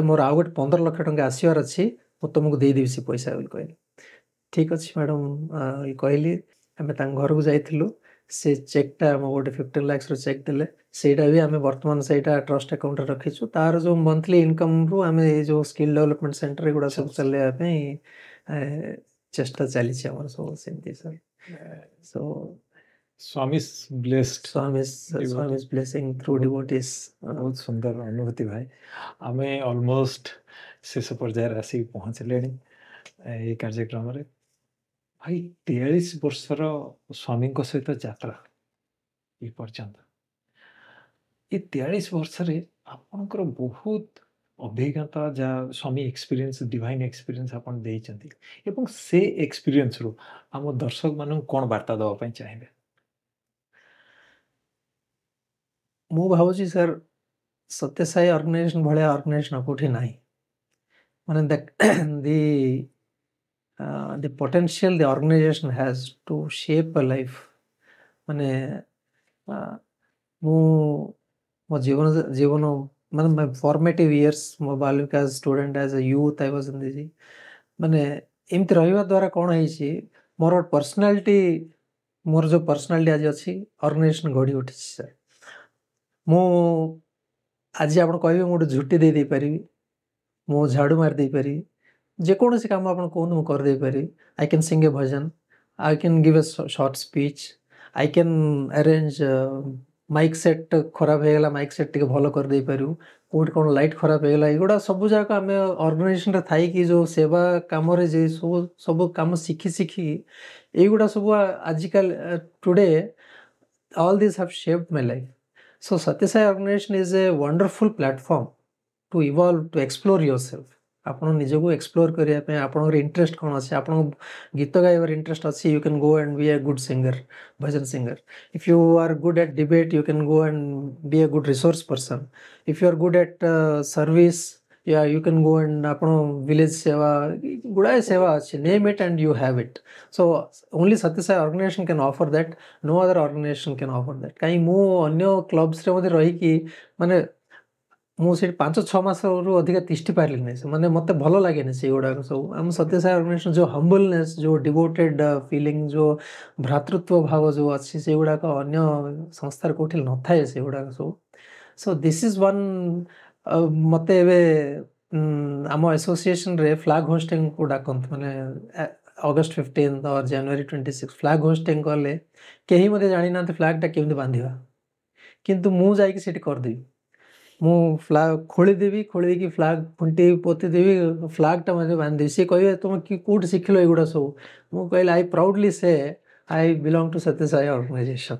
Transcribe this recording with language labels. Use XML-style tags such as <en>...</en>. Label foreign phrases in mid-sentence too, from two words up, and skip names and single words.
<or>ମୋର ଆଉ ଗୋଟେ 15 ଲକ୍ଷ ଟଙ୍କା ଆସିବାର ଅଛି ମୁଁ ତୁମକୁ ଦେଇଦେବି ସେ ପଇସା ବୋଲି କହିଲି ଠିକ୍ ଅଛି ମ୍ୟାଡ଼ାମ୍ କହିଲି ଆମେ ତାଙ୍କ ଘରକୁ ଯାଇଥିଲୁ ସେ ଚେକ୍ଟା ଆମ ଗୋଟେ 15 lakhsର ଚେକ୍ ଦେଲେ ସେଇଟା ବି ଆମେ ବର୍ତ୍ତମାନ ସେଇଟା</or> <en>trust accountରେ</en> <or>ରଖିଛୁ ତାର ଯେଉଁ</or> <en>monthly incomeରୁ</en> <or>ଆମେ ଏଇ ଯେଉଁ</or> <en>skill development center</en> <or>ଏଗୁଡ଼ା ସବୁ ଚଲେଇବା ପାଇଁ ଚେଷ୍ଟା ଚାଲିଛି ଆମର ସବୁ ସେମିତି ସାର୍ ସୋ</or> <en>ସ୍ୱାମୀ's blessed ସ୍ୱାମୀ's blessing through devotees</en> <or>ବହୁତ ସୁନ୍ଦର ଅନୁଭୂତି ଭାଇ ଆମେ ଅଲମୋଷ୍ଟ ଶେଷ ପର୍ଯ୍ୟାୟରେ ଆସିକି ପହଞ୍ଚିଲେଣି এই କାର୍ଯ୍ୟକ୍ରମରେ ଭାଇ 43 ବର୍ଷର ସ୍ୱାମୀଙ୍କ ସହିତ ଯାତ୍ରା ଏ ପର୍ଯ୍ୟନ୍ତ ଏ 43 ବର୍ଷରେ ଆପଣଙ୍କର ବହୁତ ଅଭିଜ୍ଞତା ଯାହା ସ୍ୱାମୀ</or> <en>experience divine experience</en> <or>ଆପଣ ଦେଇଛନ୍ତି ଏବଂ ସେ ଏକ୍ସପିରିଏନ୍ସରୁ ଆମ ଦର୍ଶକମାନଙ୍କୁ କ'ଣ ବାର୍ତ୍ତା ଦେବା ପାଇଁ ଚାହିଁବେ? ମୁଁ ଭାବୁଛି ସାର୍ ସତ୍ୟସାଇ ଅର୍ଗାନାଇଜେସନ୍ ଭଳିଆ ଅର୍ଗାନାଇଜେସନ୍ କେଉଁଠି ନାହିଁ ମାନେ</or> <en>the potential the organization has to shape a life</en> <or>ମାନେ ମୁଁ ମୋ ଜୀବନ ମାନେ</or> <en>my formative years</en> <or>ମୋ ବାଲ୍ୟକା</or> <en>as student as a youth I was in this</en> <or>ମାନେ ଏମିତି ରହିବା ଦ୍ୱାରା କ'ଣ ହେଇଛି ମୋର ପର୍ସନାଲିଟି ମୋର ଯେଉଁ ପର୍ସନାଲିଟି ଆଜି ଅଛି ଅର୍ଗାନାଇଜେସନ୍ ଗଢ଼ି ଉଠିଛି ସାର୍ ମୁଁ ଆଜି ଆପଣ କହିବେ ମୁଁ ଗୋଟେ ଝୁଟି ଦେଇପାରିବି ମୁଁ ଝାଡ଼ୁ ମାରି ଦେଇପାରିବି ଯେକୌଣସି କାମ ଆପଣ କୁହନ୍ତୁ ମୁଁ କରିଦେଇପାରିବି</or> <en>I can sing a bhajan I can give a short speech I can arrange mic set</en> <or>ଖରାପ ହେଇଗଲା</or> <en>mic set</en> <or>ଟିକେ ଭଲ କରିଦେଇପାରିବୁ କେଉଁଠି କ'ଣ ଲାଇଟ୍ ଖରାପ ହେଇଗଲା ଏଗୁଡ଼ା ସବୁ ଯାକ ଆମେ ଅର୍ଗାନାଇଜେସନ୍ରେ ଥାଇକି ଯେଉଁ ସେବା କାମରେ ଯେ ସବୁ କାମ ଶିଖି ଏଇଗୁଡ଼ା ସବୁ ଆଜିକାଲି</or> <en>today all these have shaped my life. So Satyasai organization is a wonderful platform to evolve, to explore yourself.</en> <or>ଆପଣ ନିଜକୁ ଏକ୍ସପ୍ଲୋର କରିବା ପାଇଁ ଆପଣଙ୍କର ଇଣ୍ଟରେଷ୍ଟ କ'ଣ ଅଛି ଆପଣଙ୍କ ଗୀତ ଗାଇବାର ଇଣ୍ଟରେଷ୍ଟ ଅଛି</or> <en>you can go and be a good singer bhajan singer if you are good at debate you can go and be a good resource person if you are good at service you can go and ଆପଣ village</en> <or>ସେବା ଗୁଡ଼ାଏ ସେବା ଅଛି</or> <en>name it and you have it so only Satyasai organization can offer that no other organization can offer that</en> <or>କାହିଁ ମୁଁ ଅନ୍ୟ କ୍ଲବ୍ସରେ ମଧ୍ୟ ରହିକି ମାନେ ମୁଁ ସେଠି 5-6 ମାସରୁ ଅଧିକା ତିଷ୍ଠି ପାରିଲିନି ମାନେ ମୋତେ ଭଲ ଲାଗେନି ସେଇଗୁଡ଼ାକ ସବୁ ଆମ ସତ୍ୟସାଇ ଅର୍ଗାନାଇଜେସନ୍ ଯେଉଁ ହମ୍ବଲନେସ୍ ଯେଉଁ</or> <en>devoted feeling</en> <or>ଯେଉଁ ଭ୍ରାତୃତ୍ୱ ଭାବ ଯେଉଁ ଅଛି ସେଗୁଡ଼ାକ ଅନ୍ୟ ସଂସ୍ଥାରେ କେଉଁଠି ନଥାଏ ସେଗୁଡ଼ାକ ସବୁ</or> <en>so this is one</en> <or>ମୋତେ ଏବେ ଆମ ଆସୋସିଏସନ୍ରେ</or> <en>flag hoistingକୁ</en> <or>ଡାକନ୍ତି ମାନେ</or> <en>August 15th or January 26th flag hoisting</en> <or>କଲେ କେହି ମୋତେ ଜାଣିନାହାନ୍ତି ଫ୍ଲାଗ୍ଟା କେମିତି ବାନ୍ଧିବା କିନ୍ତୁ ମୁଁ ଯାଇକି ସେଠି କରିଦେବି ମୁଁ ଫ୍ଲାଗ୍ ଖୋଳିଦେବି ଖୋଳିଦେଇକି ଫ୍ଲାଗ୍ ଖୁଣ୍ଟି ପୋତିଦେବି ଫ୍ଲାଗ୍ଟା ମଧ୍ୟ ବାନ୍ଧିଦେବି ସିଏ କହିବେ ତୁମେ କେଉଁଠି ଶିଖିଲ ଏଗୁଡ଼ା ସବୁ ମୁଁ କହିଲି</or> <en>I proudly say I belong to Satyasai organization.</en>